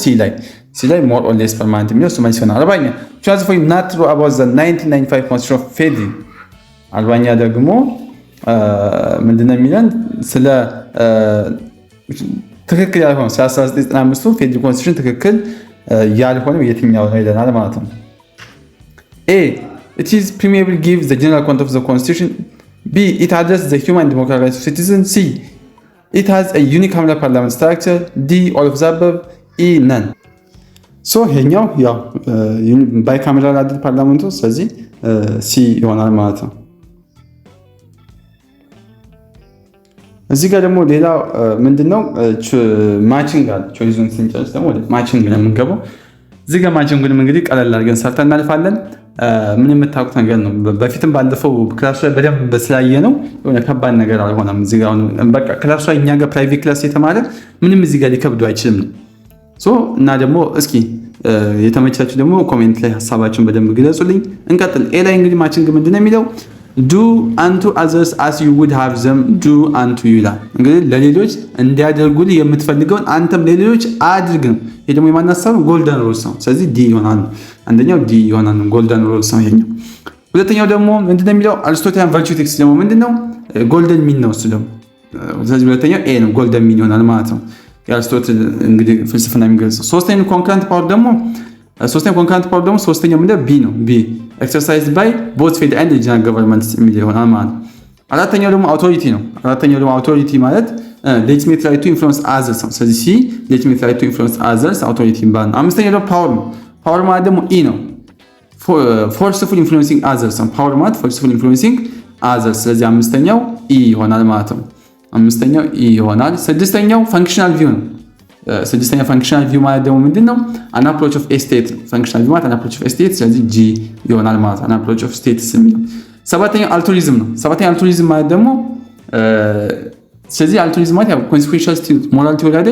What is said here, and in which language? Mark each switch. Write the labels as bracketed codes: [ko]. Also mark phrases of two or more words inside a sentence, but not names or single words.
[am] ሲ ላይ [en] more or less permanent [am] የሚለው እሱ መልስ ይሆናል። 40ኛ [en] choose for not true about the 1995 constitution of Federal [am] 40ኛ ደግሞ ምንድነው የሚለን ስለ ትክክል ያልሆነው 1995 [en] Federal constitution [am] ትክክል ያልሆነው የትኛው ነው ይለናል ማለት ነው። [en] A it is primarily gives the general content of the constitution. B it addresses the human democratic rights of citizens. C it has a unicameral parliament structure. D all of the above. E none. [am] ይሄኛው ያው ባይካሜራል አይደል ፓርላመንቱ፣ ስለዚህ ሲ ይሆናል ማለት ነው። እዚህ ጋር ደግሞ ሌላ ምንድነው ማቺንግ አለ። ቾይዙን ስንጨርስ ደግሞ ወደ ማቺንግ ነው የምንገባው። እዚህ ጋር ማቺንጉን እንግዲህ ቀለል አድርገን ሰርተን እናልፋለን። ምን የምታውቁት ነገር ነው። በፊትም ባለፈው ክላስ ላይ በደንብ ስላየ ነው የሆነ ከባድ ነገር አልሆነም። እዚህ ጋር በቃ ክላስ ላይ እኛ ጋር [en] private class [am] የተማረ ምንም እዚህ ጋር ሊከብዱ አይችልም ነው። እና ደግሞ እስኪ የተመቻችሁ ደግሞ ኮሜንት ላይ ሐሳባችሁን በደንብ ግለጹልኝ። እንቀጥል። ኤ ላይ እንግዲህ ማቺንግ ምንድነው የሚለው [en] do unto others as you would have them do unto you [am] ይላል። እንግዲህ ለሌሎች እንዲያደርጉልህ የምትፈልገውን አንተም ለሌሎች አድርግ ነው። ይሄ ደግሞ የማን ሐሳብ ነው? [en] golden rules [am] ነው። ስለዚህ ዲ ይሆናል። አንደኛው ዲ ይሆናል፣ [en] golden rules [am] ነው ይሄኛው። ሁለተኛው ደግሞ ምንድነው የሚለው [en] Aristotelian virtue ethics [am] ደግሞ ምንድነው? [en] golden mean [am] ነው እሱ ደግሞ። ስለዚህ ሁለተኛው ኤ ነው፣ [en] golden mean [am] ይሆናል ማለት ነው። የአሪስቶትል እንግዲህ ፍልስፍና የሚገልጸው። ሶስተኛው [en] concurrent power [am] ደግሞ ሶስተኛው ምንድነው? ቢ ነው። ቢ [en] exercised by both federal and regional governments [am] የሚል ይሆናል ማለት ነው። አራተኛው ደግሞ አውቶሪቲ ነው። አውቶሪቲ ማለት [en] legitimate right to influence others [am] ነው። ስለዚህ ሲ [en] legitimate right to influence others [am] አውቶሪቲ ይባላል። አምስተኛው ደግሞ ፓወር ነው። ፓወር ማለት ደግሞ ኢ ነው። [en] forceful influencing others [am] ነው። ፓወር ማለት [en] forceful influencing others። [am] ስለዚህ አምስተኛው ኢ ይሆናል ማለት ነው። ስድስተኛው [en] functional view [am] ነው። ስድስተኛ [en] functional view [am] ማለት ደግሞ ምንድነው? [en] an approach of state functional view [am] ማለት [en] an approach of state፣ [am] ስለዚህ ጂ ይሆናል ማለት [en] an approach of states [am] የሚለው። ሰባተኛው አልቱሪዝም ነው። አልቱሪዝም ማለት ደግሞ ስለዚህ አልቱሪዝም ማለት ያው [en] consequentialist moral theory [am] አይደል?